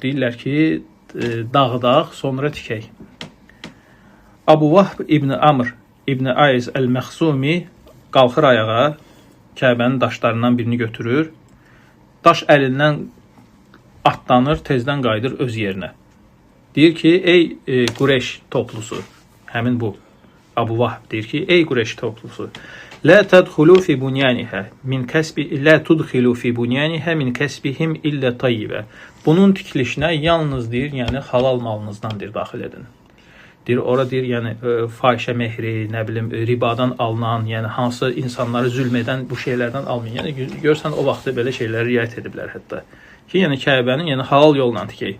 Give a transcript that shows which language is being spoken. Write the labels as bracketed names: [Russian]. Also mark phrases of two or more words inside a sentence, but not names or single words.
[Azerbaijani] Deyirlər ki, dağıdaq, sonra tikək. Abu Vahb İbn Amr İbn Ayz Əl-Məxsumi qalxır ayağa, Kəbənin daşlarından birini götürür. Daş əlindən atlanır, tezdən qayıdır öz yerinə. Deyir ki, ey Qureyş toplusu, həmin bu Abu Vahb deyir ki, ey Qureyş toplusu, [Arabic] لا تدخلوا في بنيانها من كسب لا تدخلوا في بنيانها من كسبهم إلا طيبا. [Azerbaijani] Bunun tikilişinə yalnız deyir, yəni halal malınızdan deyir daxil edin. Deyir ora deyir, yəni fahişə mehri, nə bilim ribadan alınan, yəni hansı insanları zülm edən bu şeylərdən almayın. Yəni görsən o vaxtda belə şeyləri riayət ediblər hətta. Ki, yəni Kəbənin yəni halal yolla tikək.